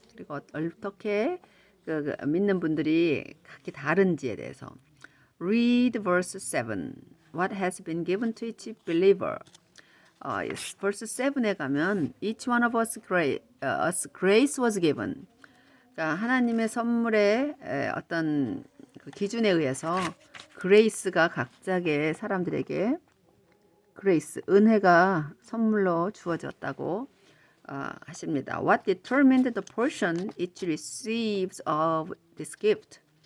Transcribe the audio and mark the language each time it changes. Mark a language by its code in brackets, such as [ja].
[ko] 그리고 어떻게 그 믿는 분들이 각기 다른지에 대해서. [en] Read verse 7. What has been given to each believer. Yes. verse 7 [ko] 에 가면 [en] each one of us grace was given. [ko] 그러니까 하나님의 선물의 어떤 그 기준에 의해서 그레이스가 각자의 사람들에게 그레이스, 은혜가 선물로 주어졌다고 하십니다. [en] What determined the portion each receives of this gift?